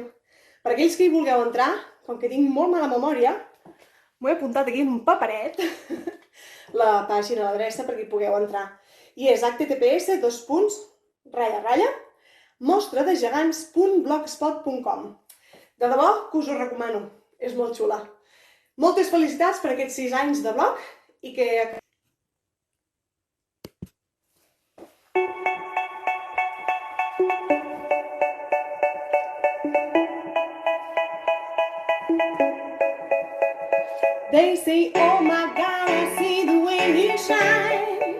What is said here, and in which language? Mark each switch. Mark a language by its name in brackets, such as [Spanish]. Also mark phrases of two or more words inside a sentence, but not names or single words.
[Catalan] Per aquells que hi vulgueu entrar, com que tinc molt mala memòria, m'ho he apuntat aquí en un paperet, la pàgina, l'adreça, perquè hi pugueu entrar. i és https://mostradegegants.blogspot.com. De debò que us ho recomano, és molt xula. Moltes felicitats per aquests 6 anys de blog i que... [English] They say, oh my God, I see the way you shine.